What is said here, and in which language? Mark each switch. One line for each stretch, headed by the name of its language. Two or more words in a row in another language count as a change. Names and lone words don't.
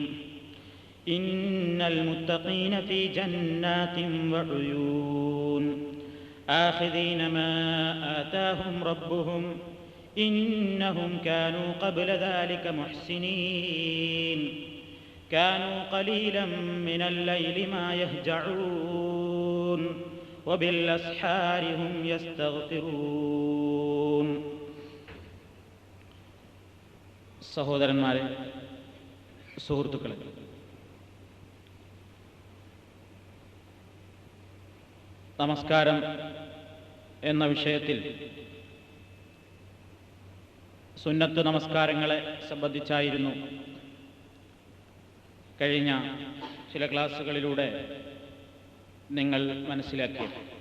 Arabic: إن المتقين في جنات وعيون آخذين ما آتاهم ربهم إنهم كانوا قبل ذلك محسنين كانوا قليلا من الليل ما يهجعون وبالأسحار هم يستغفرون.
Malayalam: സഹോദരന്മാരെ, സുഹൃത്തുക്കളെ, നമസ്കാരം എന്ന വിഷയത്തിൽ സുന്നത്ത് നമസ്കാരങ്ങളെ സംബന്ധിച്ചായിരുന്നു കഴിഞ്ഞ ചില ക്ലാസ്സുകളിലൂടെ നിങ്ങൾ മനസ്സിലാക്കി.